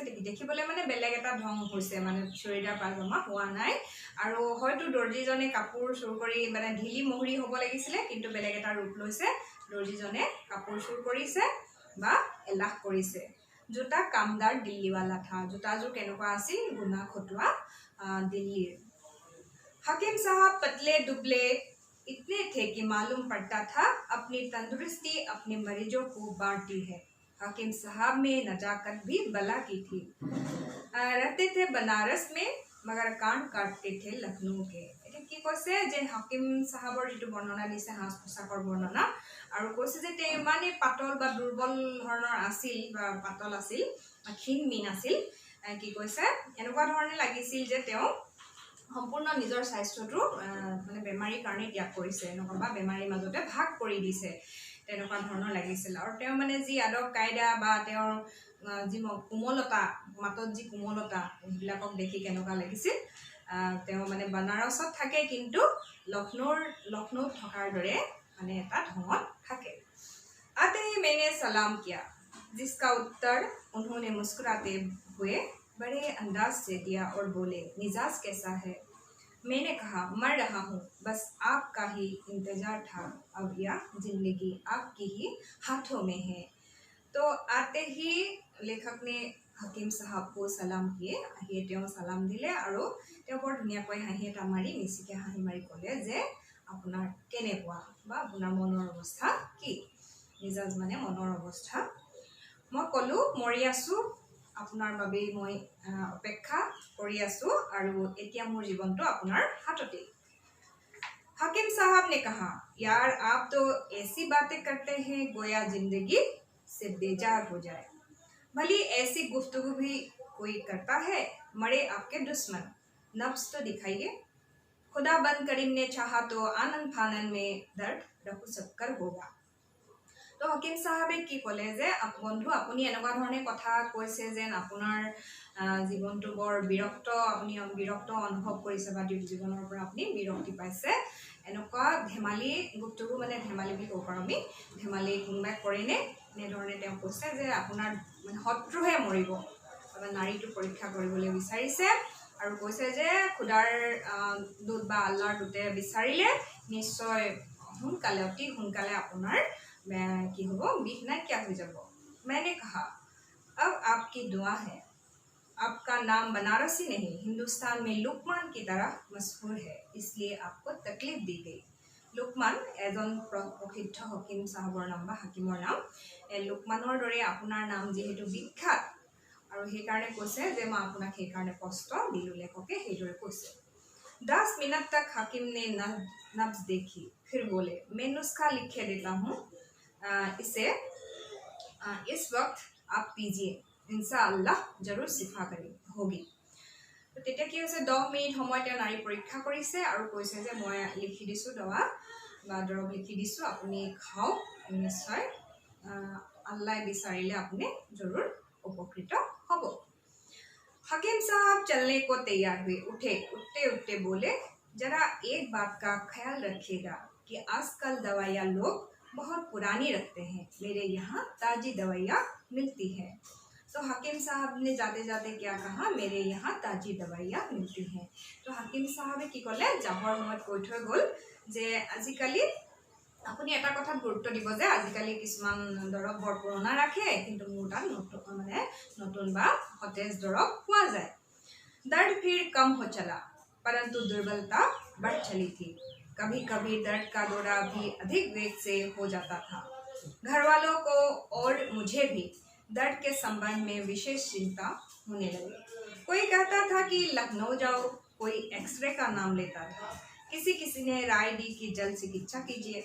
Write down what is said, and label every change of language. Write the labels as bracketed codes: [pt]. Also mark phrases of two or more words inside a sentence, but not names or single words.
[as] দেখিবলৈ মানে বেলেগ এটা ঢং হৈছে, মানে চুৰিদাৰ পাজামা হোৱা নাই, আৰু হয়তো দৰ্জীজনে কাপোৰ চুৰ কৰি মানে ঢিলি মোহৰি হ'ব লাগিছিলে, কিন্তু বেলেগ এটা ৰূপ লৈছে, দৰ্জীজনে কাপোৰ চুৰ কৰিছে বা এলাহ কৰিছে। [hi] जूता कामदार दिल्लीवाला था, [as] জোতাযোৰ কেনেকুৱা আছিল, গুণা খটুৱা দিল্লীৰ। [hi] हकीम साहब पतले दुबले इतने थे कि मालूम पड़ता था अपनी तंदुरुस्ती अपने मरीजों को बांटती है। हकीम साहब में नजाकत भी बला की थी। रहते थे बनारस में मगर कान काटते थे लखनऊ के। [as] এটা কি কৈছে যে হাকিম সাহাবৰ যেটো বৰ্ণনা দিছে সাজ পোছাকৰ বৰ্ণনা আৰু কৈছে যে তেওঁ ইমানেই পাতল বা দুৰ্বল ধৰণৰ আছিল বা পাতল আছিল ক্ষীণ মিন আছিল কি কৈছে এনেকুৱা ধৰণে লাগিছিল যে তেওঁ সম্পূৰ্ণ নিজৰ স্বাস্থ্যটো মানে বেমাৰীৰ কাৰণে ত্যাগ কৰিছে এনেকুৱা বা বেমাৰীৰ মাজতে ভাগ কৰি দিছে তেনেকুৱা ধৰণৰ লাগিছিল আৰু তেওঁ মানে যি আদব কায়দা বা তেওঁৰ যি কোমলতা মাতত যি কোমলতা এইবিলাকক দেখি কেনেকুৱা লাগিছিল তেওঁ মানে বানাৰসত থাকে কিন্তু লখনৌত থকাৰ দৰে মানে এটা ঢঙত থাকে। [hi] आते ही मैंने सलाम किया जिसका उत्तर उन्होंने मुस्कुराते हुए बड़े अंदाज से दिया और बोले मिजाज कैसा है। मैंने कहा मर रहा हूँ बस आपका ही इंतजार था अब यह जिंदगी आपकी ही हाथों में है। तो आते ही लेखक ने हकीम साहब को सलाम किए [as] আহিয়ে তেওঁ সালাম দিলে আৰু তেওঁ বৰ ধুনীয়াকৈ হাঁহি এটা মাৰি মিচিকে হাঁহি মাৰি ক'লে যে আপোনাৰ কেনেকুৱা বা আপোনাৰ মনৰ অৱস্থা কি মিজাজ মানে মনৰ অৱস্থা। মই ক'লো মৰি আছো আপোনাৰ বাবে মই অপেক্ষা কৰি আছো আৰু এতিয়া মোৰ জীৱনটো আপোনাৰ হাততে। [hi] हकीम साहब ने कहा यार आप तो ऐसी बातें करते हैं गोया जिंदगी से बेजार हो जाए। भली ऐसी गुफ्तगू भी कोई करता है मरे आपके दुश्मन नफ्स तो दिखाइए। खुदा बंद करीम ने चाहा तो आनंद फानन में दर्द रखू सक्कर होगा। तो हकीम साहबे [as] কি ক'লে যে বন্ধু আপুনি এনেকুৱা ধৰণে কথা কৈছে যেন আপোনাৰ জীৱনটো বৰ বিৰক্ত আপুনি বিৰক্ত অনুভৱ কৰিছে বা জীৱনৰ পৰা আপুনি বিৰক্তি পাইছে এনেকুৱা ধেমালি গুপ্তগু মানে ধেমালি বুলি ক'ব পাৰোঁ আমি ধেমালি কোনোবাই কৰেনে এনেধৰণে তেওঁ কৈছে যে আপোনাৰ মানে শত্ৰুহে মৰিব নাৰীটো পৰীক্ষা কৰিবলৈ বিচাৰিছে আৰু কৈছে যে খুদাৰ দুত বা আল্লাহৰ দুতে বিচাৰিলে নিশ্চয় সোনকালে অতি সোনকালে আপোনাৰ কি হ'ব বিষ নাইকিয়া হৈ যাব। [hi] मैंने कहा अब आपकी दुआ है आपका नाम बनारस ही नहीं हिंदुस्तान में लुकमान की तरह मशहूर है इसलिए आपको तकलीफ दी गई। [as] লুকমান এজন প্ৰসিদ্ধ হকিম সাহাবৰ নাম বা হাকিমৰ নাম লুকমানৰ দৰে আপোনাৰ নাম যিহেতু বিখ্যাত আৰু সেইকাৰণে কৈছে যে মই আপোনাক সেইকাৰণে কষ্ট দিলোঁ লেখকে সেইদৰে কৈছে। [hi] 10 मिनट तक हकीम ने नब्ज देखी फिर बोले मैं नुस्खा लिखे देता हूँ इसे इस वक्त आप पीजिए इंशाअल्लाह जरूर शिफा करी होगी। [as] तो তেতিয়া কি হৈছে 10 মিনিট সময় তেওঁ নাৰী পৰীক্ষা কৰিছে আৰু কৈছে যে মই লিখি দিছোঁ দৱা বা দৰৱ লিখি দিছোঁ আপুনি খাওক নিশ্চয় আল্লাহ বিচাৰিলে আপুনি জৰুৰ উপকৃত হ'ব। [hi] हकीम साहब चलने को तैयार हुए उठे उठते बोले जरा एक बात का ख्याल रखिएगा कि आजकल दवाइयाँ लोग बहुत पुरानी रखते हैं मेरे यहाँ ताज़ी दवाइयाँ मिलती हैं। तो हकीम साहब ने जाते जाते क्या कहा मेरे यहाँ ताज़ी दवाइयाँ मिलती हैं। तो हकीम साहबे [as] কি ক'লে যাবৰ সময়ত কৈ থৈ গ'ল যে আজিকালি আপুনি এটা কথাত গুৰুত্ব দিব যে আজিকালি কিছুমান দৰৱ বৰ পুৰণা ৰাখে কিন্তু মোৰ তাত নতুন বা সতেজ দৰৱ পোৱা যায়। [hi] दर्द फिर कम हो चला परंतु दुर्बलता बढ़ चली थी। कभी कभी दर्द का दौरा भी अधिक वेग से हो जाता था। घर वालों को और मुझे भी दर्द के संबंध में विशेष चिंता होने लगी। कोई कहता था कि लखनऊ जाओ कोई एक्सरे का नाम लेता था किसी ने राय दी कि जल्द चिकित्सा कीजिए।